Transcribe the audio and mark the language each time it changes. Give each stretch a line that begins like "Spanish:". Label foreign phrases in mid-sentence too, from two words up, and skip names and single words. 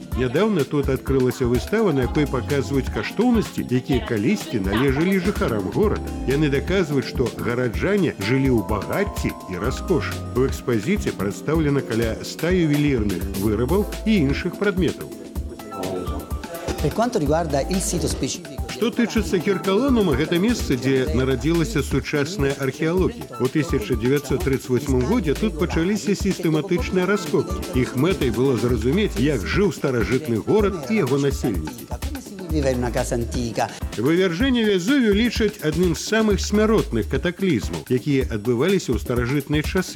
Belarusian: Нядаўна тут адкрылася выстава, на якой паказваюць каштоўнасці, якія калісьці належалі жыхарам горада. Яны даказваюць, што гараджане жылі ў багацці і раскошы. У экспазіцыі прадстаўлена каля 100 ювелірных вырабаў і іншых прадметаў.
Italian: Per quanto riguarda il sito specifico.
Belarusian: Што тычыцца Геркуланума, гэта месца, дзе нарадзілася сучасная археалогія. У 1938 годзе тут пачаліся сістэматычныя раскопкі. Іх мэтай было зразумець, як жыў старажытны горад і яго насельнікі. Вывяржэнне Везувію лічаць адным з самых смяротных катаклізмаў, якія адбываліся ў старажытныя часы.